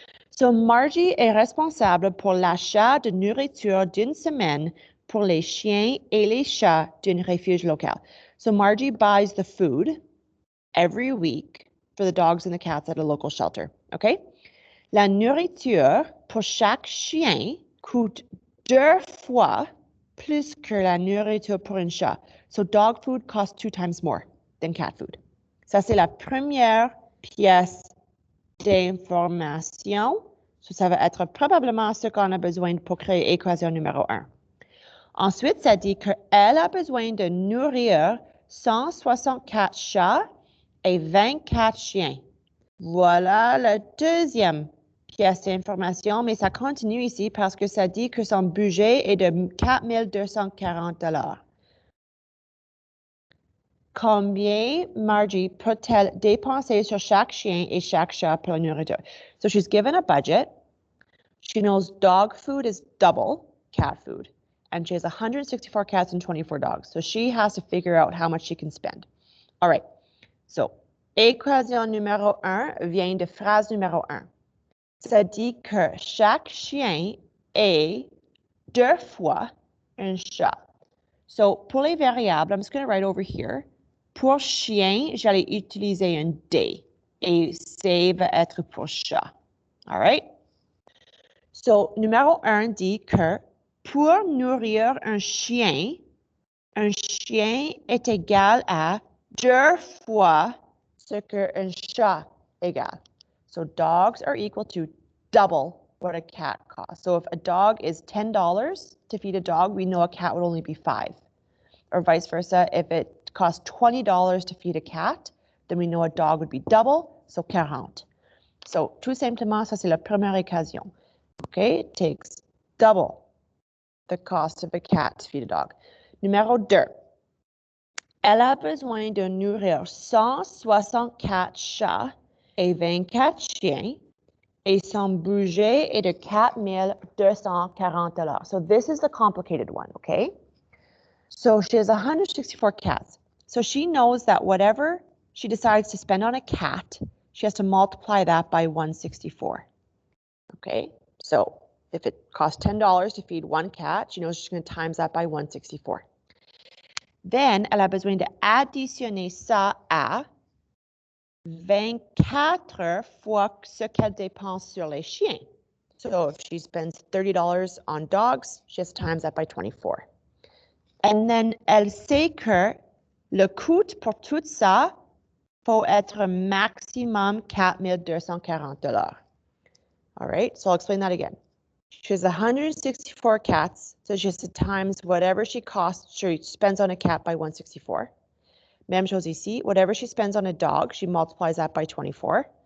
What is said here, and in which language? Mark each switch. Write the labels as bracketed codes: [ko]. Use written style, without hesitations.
[fr] So, Margie est responsable pour l'achat de nourriture d'une semaine pour les chiens et les chats d'un refuge local. [en] So, Margie buys the food every week for the dogs and the cats at a local shelter. Okay? [fr] La nourriture pour chaque chien coûte 2 fois plus que la nourriture pour un chat. [en] So dog food costs 2 times more than cat food. [fr] Ça, c'est la première pièce d'information. So, ça va être probablement ce qu'on a besoin pour créer équation numéro 1. Ensuite, ça dit qu'elle a besoin de nourrir 164 chats et 24 chiens. Voilà la deuxième pièce d'information, mais ça continue ici parce que ça dit que son budget est de 4 240 $. Combien Margie peut-elle dépenser sur chaque chien et chaque chat pour la nourriture? [en] So she's given a budget. She knows dog food is double cat food, and she has 164 cats and 24 dogs. So she has to figure out how much she can spend. All right. [fr] So, équation numéro 1 vient de phrase numéro 1. Ça dit que chaque chien est 2 fois un chat. So, pour les variables, [en] I'm just going to write over here. [fr] Pour chien, j'allais utiliser un D. Et C va être pour chat. [en] All right? [fr] So, numéro 1 dit que pour nourrir un chien est égal à 2 fois ce qu'un chat égale. [en] So dogs are equal to double what a cat costs. So if a dog is $10 to feed a dog, we know a cat would only be 5. Or vice versa, if it costs $20 to feed a cat, then we know a dog would be double, so 40. [fr] So tout simplement, ça c'est la première équation. [en] Okay, it takes double the cost of a cat to feed a dog. [fr] Numéro 2. Elle a besoin de nourrir 164 chats et 24 chiens, et son budget est de 4 240 $. [en] So this is the complicated one, okay? So she has 164 cats. So she knows that whatever she decides to spend on a cat, she has to multiply that by 164. Okay, so if it costs $10 to feed one cat, she knows she's going to times that by 164. [fr] Then, elle a besoin de additionner ça à 24 fois ce qu'elle dépense sur les chiens. [en] So if she spends $30 on dogs, she has to times that by 24. And then [fr] elle sait que le coût pour tout ça faut être maximum $4,240. [en] All right, so I'll explain that again. She has 164 cats, so she has to times whatever she spends on a cat by 164. [fr] Même chose ici, [en] whatever she spends on a dog, she multiplies that by 24.